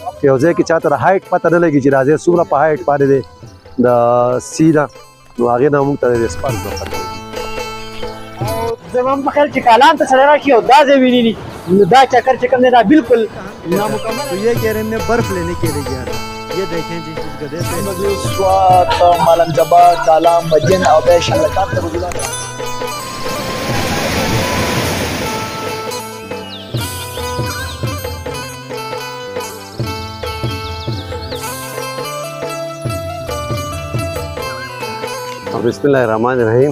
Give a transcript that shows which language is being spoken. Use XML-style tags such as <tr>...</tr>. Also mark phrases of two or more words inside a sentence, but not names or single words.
<ps>که یو ځای کې چاته د هایټ پته نه لګي چې راځي څومره په هایټ باندې دی د سی نه نو هغې نه موږ ته د اسپاس نه پته لګي. زما په خیال چې کالام ته سړی راشي او دا ځای ویني نو دا چکر چې کوم دی دا بالکل نامکمل.</ps> <hi>तो ये कह रहे हैं बर्फ लेने के लिए गया था. ये देखें जी इस गधे से</hi> <ps>سوات ملنګ جبا کالام مدین او بیا شلکات ته وګورئ.</ps> <ar>بسم الله الرحمن الرحیم.</ar>